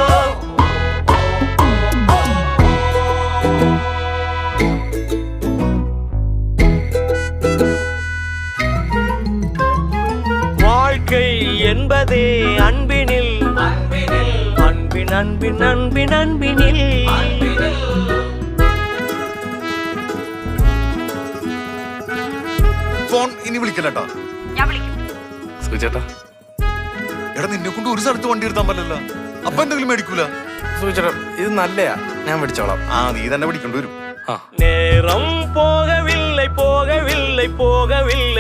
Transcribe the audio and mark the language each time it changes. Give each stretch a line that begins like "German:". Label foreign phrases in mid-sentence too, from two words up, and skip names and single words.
Tamil: வாழ்க்கை என்பதே அன்பினில் அன்பின் அன்பின் அன்பின் அன்பினில்
Malayalam: ഫോൺ ഇനി വിളിക്കല്ലേട്ടാ. സുചേട്ടാ എടാ നിന്നെ കൊണ്ട് ഒരു സ്ഥലത്ത് വണ്ടി എടുത്താൻ പറ്റില്ല. അപ്പൊ എന്തെങ്കിലും മേടിക്കൂല. സുചേട്ടാ ഇത് നല്ലയാ, ഞാൻ പിടിച്ചോളാം. നീ തന്നെ പിടിക്കേണ്ടി വരും.
Tamil: நேரம் போகவில்லை போகவில்லை போகவில்லை